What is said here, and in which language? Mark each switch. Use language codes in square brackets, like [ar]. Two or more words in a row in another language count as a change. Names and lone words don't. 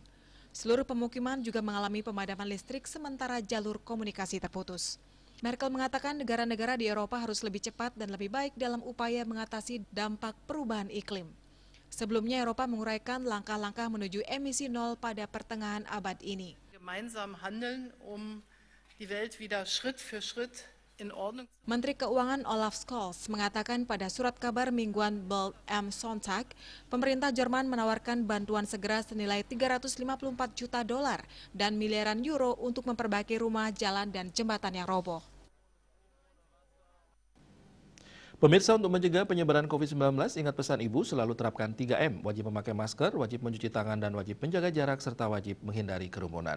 [id] Seluruh pemukiman juga mengalami pemadaman listrik sementara jalur komunikasi terputus. Merkel mengatakan negara-negara di Eropa harus lebih cepat dan lebih baik dalam upaya mengatasi dampak perubahan iklim. Sebelumnya Eropa menguraikan langkah-langkah menuju emisi nol pada pertengahan abad ini. [de] Gemeinsam handeln, die Welt wieder Schritt für Schritt in Ordnung. [id] Menteri Keuangan Olaf Scholz mengatakan pada surat kabar mingguan Bild am Sonntag, pemerintah Jerman menawarkan bantuan segera senilai 354 juta dolar dan miliaran euro untuk memperbaiki rumah, jalan, dan jembatan yang roboh. Pemirsa, untuk mencegah penyebaran COVID-19, ingat pesan Ibu selalu terapkan 3M, wajib memakai masker, wajib mencuci tangan, dan wajib menjaga jarak, serta wajib menghindari kerumunan.